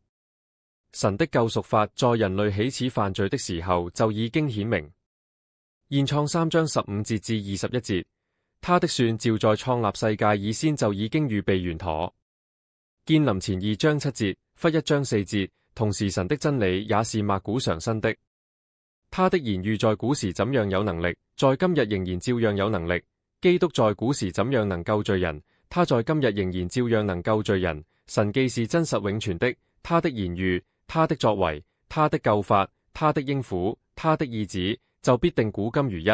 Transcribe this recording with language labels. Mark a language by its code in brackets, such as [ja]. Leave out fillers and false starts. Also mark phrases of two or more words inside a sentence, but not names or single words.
[zh] 神的救贖法在人類起始犯罪的時候就已經顯明。現創3章15節至21節。他的算照在創立世界以先就已經預備完妥。見林前2章7節，忽1章4節。同時神的真理也是萬古常新的。他的言語在古時怎樣有能力，在今日仍然照樣有能力。基督在古時怎樣能救罪人，他在今日仍然照樣能救罪人。神既是真實永存的，他的言語、他的作為、他的救法、他的應許、他的意旨，就必定古今如一。